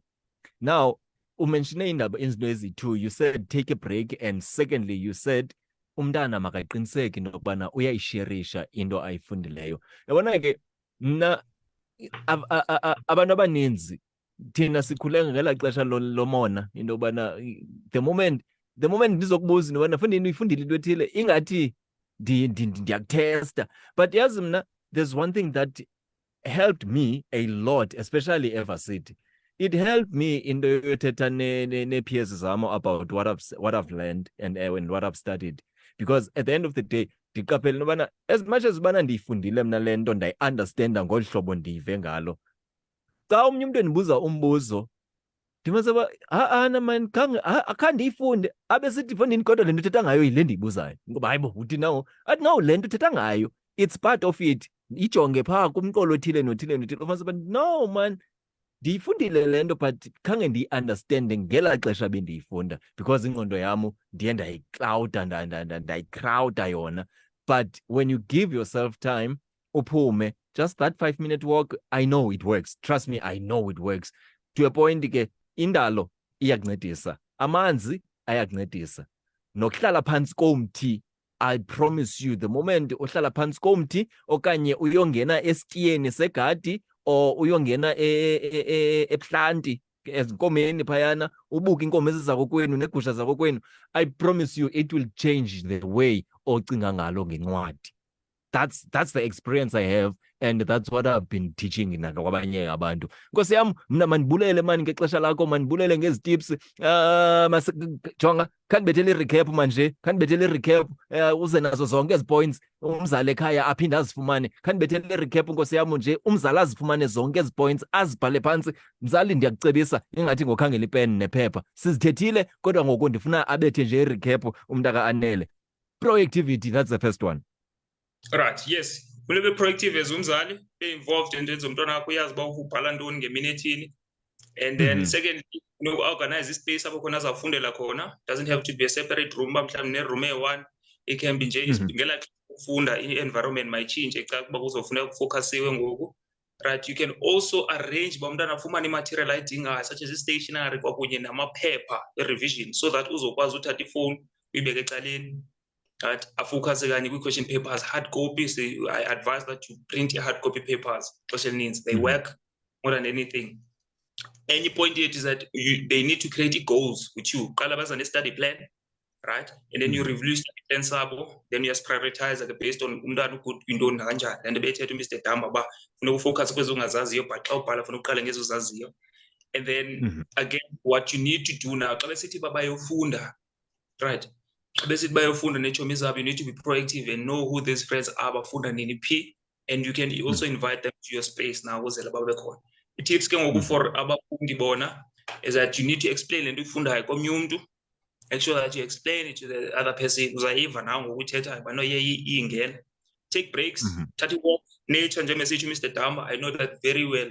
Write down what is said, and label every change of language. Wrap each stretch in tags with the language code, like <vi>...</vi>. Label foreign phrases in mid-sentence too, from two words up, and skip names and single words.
<xh>Now, umenshine indaba izinto ezi-2.</xh> <en>You said take a break, and secondly you said</en> <xh>umntana makaqiniseke nokubana uyayisherisha into ayifundileyo. Yabona ke mna abantu abaninzi thina sikhule ngela xesha lomona into yobana</xh> <en>the moment</en> <xh>ndizokubuza into yobana fundini uyifundile into ethile ingathi ndiyakuthesta. But yazi mna,</xh> <en>there's one thing that helped me a lot, especially evarsity. It helped me in the</en> <xh>yothetha ne-peers zam</xh> <en>about what I've learned and what I've studied. Because at the end of the day,</en> <xh>ndiqaphele nobana</xh> <en>as much as</en> <xh>ubana ndiyifundile mna le nto ndayi-understanda ngolu hlobo ndiyive ngalo, xa omnye umntu endibuza umbuzo ndimaseba ana man akhange ndiyifunde abe sithi fondini kodwa le nto uthetha ngayo yile ndiyibuzayo. Ngoba hayibo uthi nawo athi no, le nto uthetha ngayo,</xh> <en>it's part of it.</en> <xh>ijonge phaa kumqolo othile nothile nothile ufumanise uba no man ndiyifundile le nto but khange ndiyi-understande ngelaa xesha bendiyifunda because ingqondo yam ndiye ndayikrowda yona.</xh> <en>But when you give yourself time uphume, just that 5-minute walk, I know it works. Trust me, I know it works. To a point</en> <xh>ke indalo iyakuncedisa, amanzi ayakuncedisa, nokuhlala phantsi komthi.</xh> <en>I promise you, the moment</en> <xh>uhlala phantsi komthi okanye uyongena esitiyeni segadi or uyongena eplanti ezinkomeni phayana ubuke inkomo ezizakokwenu neegusha zakokwenu,</xh> <en>I promise you it will change the way</en> <xh>ocinga ngalo ngencwadi.</xh> <en>That's the experience I have, and that's what I've been teaching</en> <xh>nakwabanye abantu. Nkosi yam, mna mandibulele mani ngexesha lakho, mandibulele ngezi tips. Jonga, khandibethele i-recap manje, khandibethele i-recap uze nazo zonke ezi points umzali ekhaya aphinde azifumane. Khandibethele i-recap nkosi yam nje, umzali azifumane zonke ezi points, azibhale phantsi. Mzali, ndiyakucebisa ingathi ngokhangela ipeni nephepha. Sizithethile kodwa ngoku ndifuna abethe nje i-recap umntaka Anele.</xh> <en>Proactivity, that's the first one. Right, yes.</en> <xh>Funeka ube proactive as umzali,</xh> <en>be involved</en> <xh>entweni zomntwana wakho, uyazi uba ubhala ntoni ngemini ethini.</xh> <en>And then secondly, organize ispace</en> <xh>apho khona azawufundela khona.</xh> <en>Doesn't have to be a separate room,</en> <xh>uba mhlawumbi ne-room eyi-1.</xh> <en>It can be</en> <xh>nje ngelaa xesha ukufunda, i-environment mayitshintshe xa kuba kuzofuneka kufocasiwe ngoku.</xh> <en>Right, you can also arrange</en> <xh>uba umntana afumane imaterial ayidingayo,</xh> <en>such as</en> <xh>i-stationery kwakunye namaphepha e-revision,</xh> <en>so that</en> <xh>uzokwazi uthatha ifowuni uyibeke ecaleni.</xh> <en>Right,</en> <xh>afocus kanye</xh> <en>kwi-question papers, hard copies. I advise that you print your hard copy papers. They work more than anything. Any point here is that they need to create goals with you.</en> <xh>Qala baza</xh> <en>ne-study plan, right? And then you review study plan sabo, then you just prioritize based on</en> <xh>umntana ukuthi intoni kanjani.</xh> <en>And bethethe Mr.</en> <xh>Damba ba funeka ufocus kwezo ungazaziyo, but xa ubhala funeka uqale ngezo uzaziyo.</xh> <en>And then again, what you need to do now,</en> <xh>xa besithi bayofunda, right? Basic bayofunda nechomi zabo,</xh> <en>you need to be proactive and know who these friends are,</en> <xh>bafunda nini phi,</xh> <en>and you can also invite them to your space now</en> <xh>uzela babe khona. I-tips ke ngoku for abafundi bona</xh> <en>is that you need to explain</en> <xh>le nto uyifundayo komnye umntu.</xh> <en>Make sure that you explain it to the other person.</en> <xh>Uzayiva nawe ngokuthethayo uba no iyingena.</xh> <en>Take breaks,</en> <xh>thatha i-walk,</xh> <en>nature njengesithi Mr. Damba, I know that very well.</en>